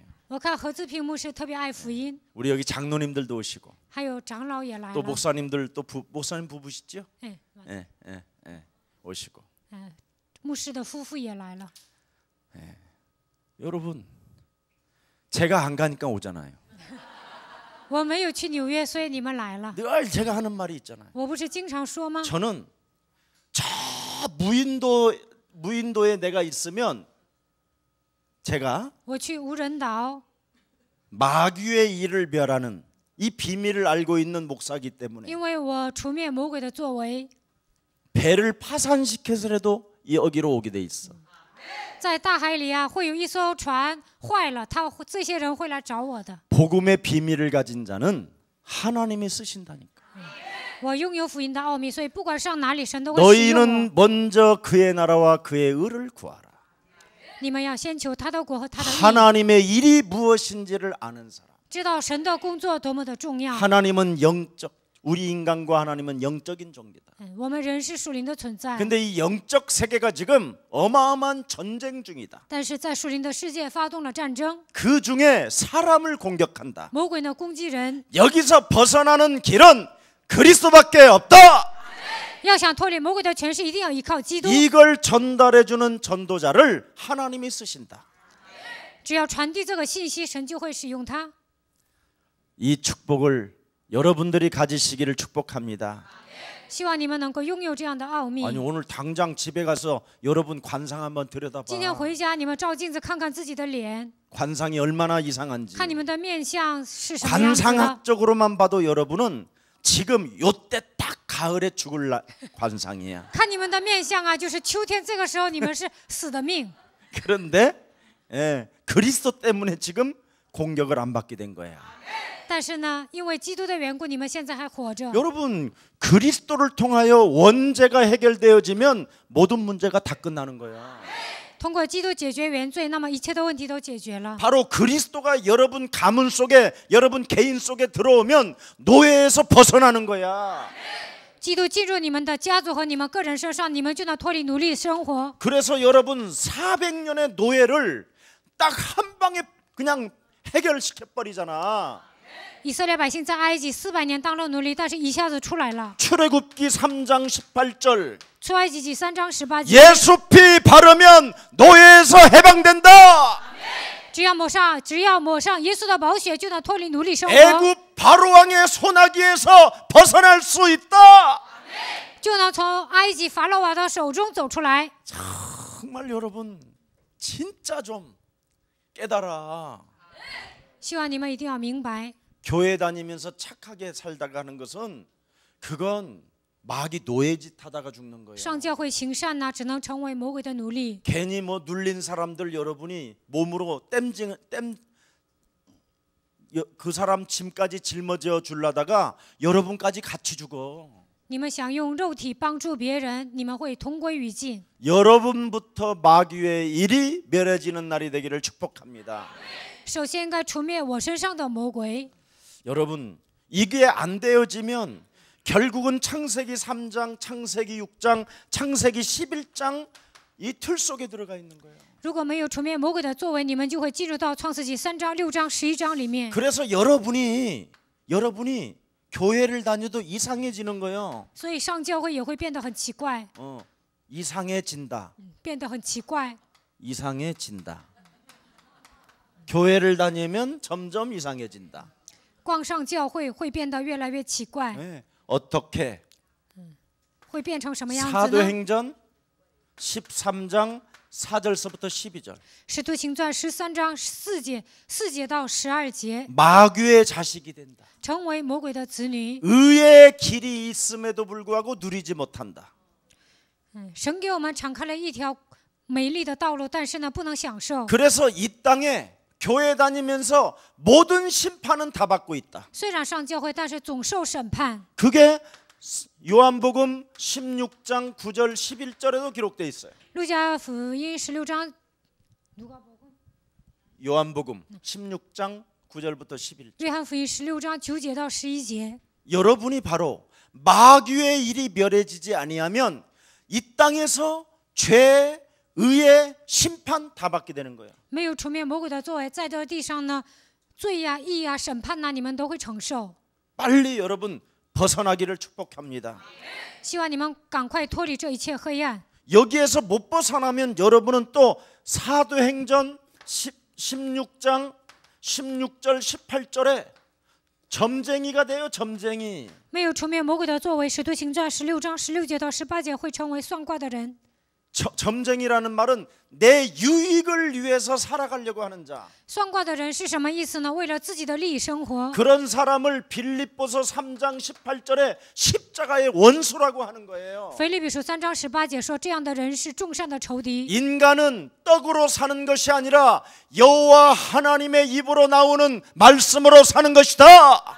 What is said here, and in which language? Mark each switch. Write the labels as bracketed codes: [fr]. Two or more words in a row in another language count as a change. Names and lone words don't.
[zh] 我看何志平牧师特别爱福音， [ko] 우리 여기 장로님들도 오시고 [zh] 还有长老也来 [ko] 또 [zh] 了。 [ko] 목사님들 또 목사님 부부시죠? 哎， 오시고. [zh] 牧师的夫妇也来了。 [ko] 여러분 제가 안 가니까 오잖아요. [zh] 我没有去纽约，所以你们来了。 [ko] 늘 제가 하는 말이 있잖아요. [zh] 我不是经常说吗？ [ko] 저는 저 무인도에 내가 있으면 제가 [zh] 我去无人岛， [ko] 마귀의 일을 멸하는 이 비밀을 알고 있는 목사이기 때문에 [zh] 因为我除灭魔鬼的作为， [ko] 배를 파산시켜서라도 여기로 오게 돼 있어. [zh] 在大海里啊，会有一艘船坏了，这些人会来找我的。 [ko] 복음의 비밀을 가진 자는 하나님이 쓰신다니까. [zh] 我拥有福音的奥秘，所以不管上哪里，神都会使用我。 [ko] 너희는 먼저 그의 나라와 그의 의를 구하라. [zh] 你们要先求他的国和他的义， [ko] 하나님의 일이 무엇인지를 아는 사람. [zh] 知道神的工作多么的重要。 [ko] 하나님은 영적, 우리 인간과 하나님은 영적인 존재다. [zh] 我们人是属灵的存在， [ko] 근데 이 영적 세계가 지금 어마어마한 전쟁 중이다. [zh] 但是在属灵的世界发动了战争， [ko] 그 중에 사람을 공격한다. [zh] 魔鬼呢攻击人。 [ko] 여기서 벗어나는 길은 그리스도밖에 없다. [zh] 要想脱离魔鬼的权势，一定要依靠基督。 [ko] 이걸 전달해주는 전도자를 하나님이 쓰신다. [zh] 只要传递这个信息，神就会使用它。 [ko] 이 축복을 여러분들이 가지시기를 축복합니다. [zh] 希望你们能够拥有这样的奥秘。 [ko] 아니 오늘 당장 집에 가서 여러분 관상 한번 [zh] 今天 [ko] 들여다봐. [zh] 回家，你们照镜子看看自己的脸， [ko] 관상이 얼마나 이상한지. [zh] 看你们的面相是什么样子的。 [ko] 관상학적으로만 봐도 여러분은 지금 요때 딱 가을에 죽을 관상이야. [zh] 看你们的面相啊，就是秋天这个时候你们是死的命。 [ko] 그런데 그리스도 때문에 지금 공격을 안 받게 된 거야. [zh] 但是呢，因为基督的缘故，你们现在还活着。 [ko] 여러분 그리스도를 통하여 원죄가 해결되어지면 모든 문제가 다 끝나는 거야. [zh] 通过基督解决原罪，那么一切的问题都解决了。 [ko] 바로 그리스도가 여러분 가문 속에 여러분 개인 속에 들어오면 노예에서 벗어나는 거야. [zh] 基督进入你们的家族和你们个人身上，你们就能脱离奴隶生活。 [ko] 그래서 여러분 400년의 노예를 딱 한 방에 그냥 해결시켜 버리잖아. [zh] 以色列百姓在埃及400年当了奴隶，但是一下子出来了。 [ko] 출애굽기 3장 18절 [zh] 出埃及记3章18节， [ko] 예수 피 바르면 노예에서 해방된다. [zh] 只要抹上耶稣的宝血，就能脱离奴隶生活， [ko] 애굽 바로왕의 소나기에서 벗어날 수 있다. [zh] 就能从埃及法老王的手中走出来。 [ko] 정말 여러분 진짜 좀 깨달아. [zh] 希望你们一定要明白， [ko] 교회 다니면서 착하게 살다가 하는 것은 그건 마귀 노예짓 하다가 죽는 거예요. [zh] 上教会行善呢，只能成为魔鬼的奴隶。 [ko] 괜히 뭐 눌린 사람들 여러분이 몸으로 그 사람 짐까지 짊어져 주려다가 여러분까지 같이 죽어. [zh] 你们想用肉体帮助别人，你们会同归于尽。 [ko] 여러분부터 마귀의 일이 멸해지는 날이 되기를 축복합니다. [zh] 首先应该除灭我身上的魔鬼。 [ko] 여러분 이게 안 되어지면 결국은 창세기 3장, 창세기 6장, 창세기 11장 이 틀 속에 들어가 있는 거예요. [zh] 如果没有除灭魔鬼的作为，你们就会进入到创世纪3章、6章、11章里面。 [ko] 그래서 여러분이 교회를 다녀도 이상해지는 거예요. [zh] 所以上教会也会变得很奇怪， [ko] 이상해진다. [zh] 变得很奇怪。 [ko] 이상해진다. 교회를 다니면 점점 이상해진다. [zh] 逛上教会会变得越来越奇怪， [ko] 네. 어떻게? [zh] 会变成什么样子呢？ [ko] 사도행전 13장 4절서부터 12절. [zh] 使徒行传13章4节到12节， [ko] 마귀의 자식이 된다. [zh] 成为魔鬼的子女。 [ko] 의의 길이 있음에도 불구하고 누리지 못한다. [zh] 神给我们敞开了一条美丽的道路，但是呢，不能享受。 [ko] 그래서 이 땅에 교회 다니면서 모든 심판은 다 받고 있다. [zh] 虽然上教会，但是总受审判。 [ko] 그게 요한복음 16장 9절 11절에도 기록되어 있어요. [zh] 路加福音16章， [ko] 요한복음 16장 9절부터 11절. [zh] 约翰福音16章9节到11节。 [ko] 여러분이 바로 마귀의 일이 멸해지지 아니하면 이 땅에서 죄, 의의 심판 다 받게 되는 거예요. [zh] 没有除灭魔鬼的作为，在这地上呢，罪呀、义呀、审判呐，你们都会承受。 [ko] 빨리 여러분 벗어나기를 축복합니다. [zh] 希望你们赶快脱离这一切黑暗。 [ko] 여기에서 못 벗어나면 여러분은 또 사도행전 16장 16절 18절에 점쟁이가 돼요. 점쟁이. [zh] 没有除灭魔鬼的作为，使徒行传16章16节到18节会成为算卦的人。 [ko] 점쟁이라는 말은 내 유익을 위해서 살아가려고 하는 자. [zh] 算卦的人是什么意思呢？为了自己的利益生活。 [ko] 그런 사람을 빌립보서 3장 18절에 십자가의 원수라고 하는 거예요. [zh] 腓立比书3章18节说，这样的人是众善的仇敌。 [ko] 인간은 떡으로 사는 것이 아니라 여호와 하나님의 입으로 나오는 말씀으로 사는 것이다.